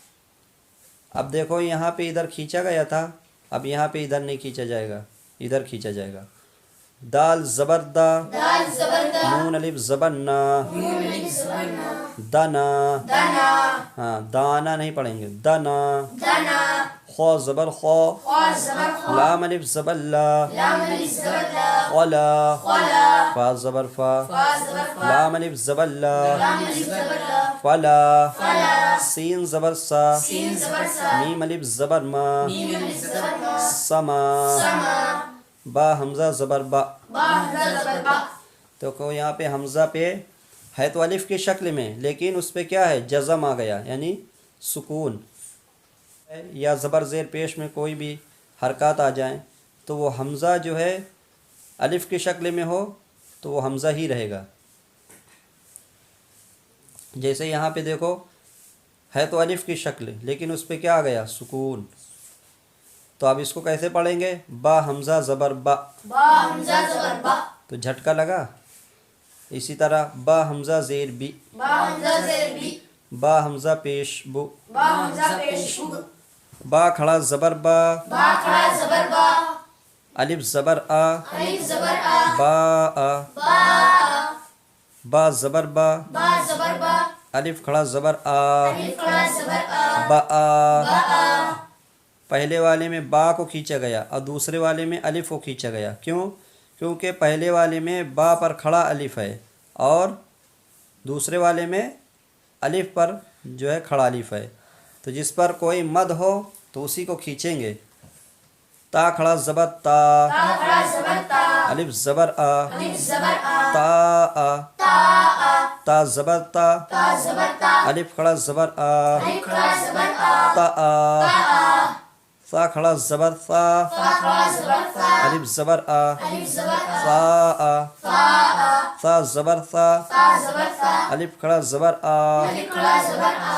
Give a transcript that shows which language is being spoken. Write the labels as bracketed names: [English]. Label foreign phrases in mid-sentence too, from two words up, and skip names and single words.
[Urdu] اب دیکھو یہاں پہ ادھر کھینچا گیا تھا، اب یہاں پہ ادھر نہیں کھینچا جائے گا، ادھر کھینچا جائے گا. دال زبر دا، دال زبر دا نون الف زبر نا، نون ألف زبر نا دنا. دنا ہاں، دانا نہیں پڑھیں گے، دنا. دنا خو زبر خو، خا زبر خا لام الف زبر لا، لام ألف زبر لا خلا. خلا فا زبر فا، فا زبر فا لام الف زبر لا، لام ألف زبر لا فلا. فلا سین زبر سا، سين زبر سا میم الف زبر ما، ميم ألف زبر ما سما. سما با حمزہ زبر با. با همزة زبر با تو کو یہاں پہ حمزہ پہ ہے تو الف کی شکل میں، لیکن اس پہ کیا ہے؟ جزم آ گیا، یعنی سکون. یا زبر زیر پیش میں کوئی بھی حرکات آ جائیں تو وہ حمزہ جو ہے الف کی شکل میں ہو تو وہ حمزہ ہی رہے گا. جیسے یہاں پہ دیکھو ہے تو الف کی شکل لیکن اس پہ کیا آ گیا؟ سکون. تو اب اس کو کیسے پڑھیں گے؟ با حمزہ زبر با، با همزة زبر با تو جھٹکا لگا. اسی طرح با حمزہ زیر بی، با همزة زر بي با حمزہ پیش بو. با همزة پیش بو با کھڑا زبر با، با کھڑا زبر با الف زبر آ، الف زبر آ با آ. با با زبر با، با زبر با الف کھڑا زبر آ، الف کھڑا زبر آ با آ. با آ پہلے والے میں با کو کھینچا گیا اور دوسرے والے میں الف کو کھینچا گیا. کیوں؟ کیونکہ پہلے والے میں با پر کھڑا الف ہے اور دوسرے والے میں الف پر جو ہے کھڑا الف ہے. تو جس پر کوئی مد ہو تو اسی کو کھینچیں گے. تا کھڑا زبر تا، تا کھڑا زبر الف زبر آ الف زبر آ تا آ تا زبر تا تا زبر تا الف کھڑا زبر آ الف کھڑا زبر آ تا آ ثا کھڑا زبر ثا فا کھڑا زبر فا الف زبر آ الف زبر آ ثا آ ثا زبر ثا تا زبر فا الف کھڑا زبر آ الف کھڑا زبر آ